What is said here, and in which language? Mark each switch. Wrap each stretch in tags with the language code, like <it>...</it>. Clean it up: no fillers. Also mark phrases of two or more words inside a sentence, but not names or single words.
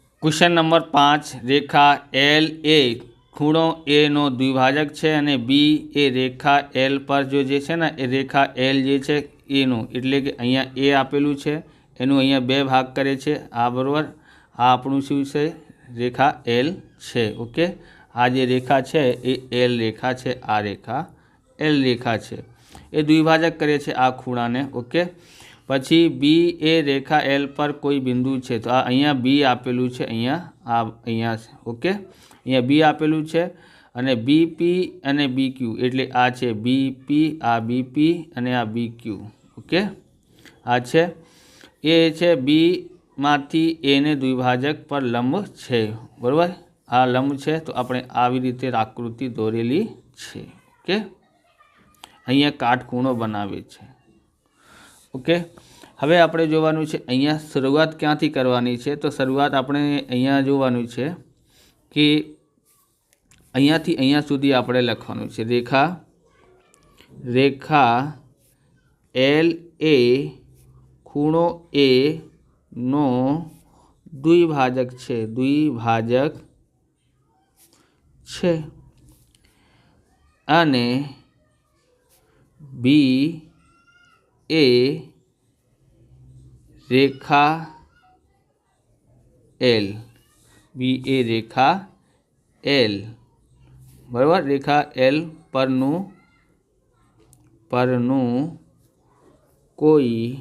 <en>Question number 5</en> <gu>રેખા એલ એ ખૂણો એ નો દ્વિભાજક છે અને બી એ રેખા એલ પર જો જે છે ને એ રેખા એલ જે છે એ નો એટલે કે અહીંયા એ આપેલું છે એનુ અહીંયા બે ભાગ કરે છે આ બરોબર આ આપણું શું છે રેખા એલ છે। ઓકે આ જે રેખા છે એ એલ રેખા છે આ રેખા એલ રેખા છે એ દ્વિભાજક કરે છે આ ખૂણાને। ઓકે પછી બી એ રેખા એલ પર કોઈ બિંદુ છે તો અહીંયા બી આપેલું છે અહીંયા ઓકે અહીંયા બી આપેલું છે અને બીપી અને બીક્યૂ એટલે આ છે બીપી આ બીપી અને આ બીક્યૂ। ઓકે આ છે એ છે બી માંથી એ ને દ્વિભાજક પર લંબ છે બરાબર આ લંબ છે તો આપણે આવી રીતે આકૃતિ દોરેલી છે। ઓકે અહીંયા કાટખૂણો બનાવે છે। ઓકે હવે આપણે જોવાનું છે અહીંયા શરૂઆત ક્યાંથી કરવાની છે તો શરૂઆત આપણે અહીંયા જોવાનું છે કે અહીંયાથી અહીંયા સુધી આપણે લખવાનું છે રેખા રેખા એલ એ ખૂણો એ નો દ્વિભાજક છે અને બી એ રેખા એલ બી એ રેખા એલ બરાબર રેખા એલ પરનું કોઈ</gu>